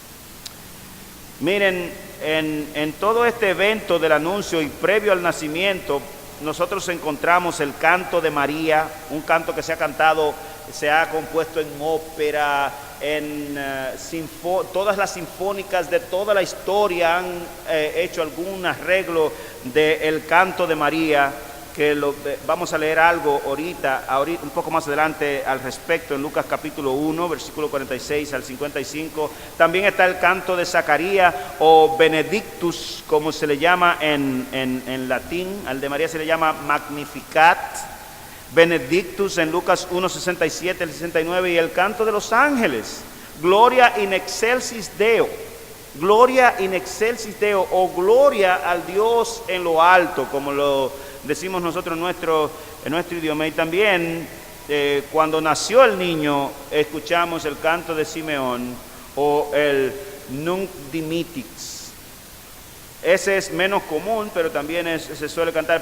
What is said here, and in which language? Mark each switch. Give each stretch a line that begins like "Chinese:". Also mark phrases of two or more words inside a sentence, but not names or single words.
Spanish: Miren, en todo este evento del anuncio y previo al nacimiento, nosotros encontramos el canto de María, un canto que se ha compuesto en ópera, todas las sinfónicas de toda la historia han hecho algún arreglo del canto de María, que vamos a leer algo ahorita, un poco más adelante al respecto en Lucas capítulo 1, versículo 46 al 55. También está el canto de Zacarías o Benedictus, como se le llama en latín. Al de María se le llama Magnificat. Benedictus en Lucas 1, 67 al 69, y el canto de los ángeles,
Latin: Gloria in excelsis Deo. Gloria in excelsis Deo,
Spanish: o gloria al Dios en lo alto, como lo decimos nosotros en nuestro idioma. Y también cuando nació el niño escuchamos el canto de Simeón o el Nunc Dimittis. Ese es menos común, pero también se suele cantar.